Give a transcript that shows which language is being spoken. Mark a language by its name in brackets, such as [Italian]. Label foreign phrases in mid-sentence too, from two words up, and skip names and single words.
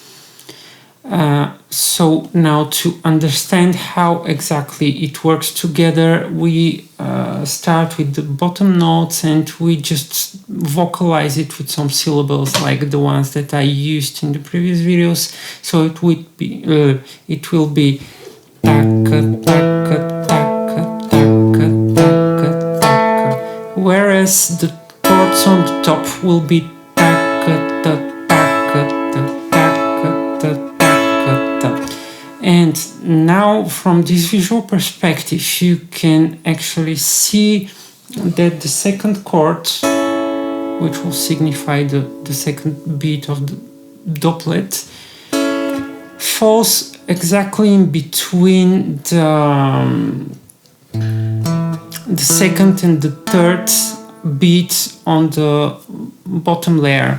[English] So now to understand how exactly it works together, we start with the bottom notes and we just vocalize it with some syllables like the ones that I used in the previous videos. So it will be taka, taka, taka, taka, taka, taka, whereas the chords on the top will be taka, ta, taka, ta, taka, ta, taka, ta. And now from this visual perspective, you can actually see that the second chord, which will signify the second beat of the doublet, falls exactly in between the second and the third beat on the bottom layer.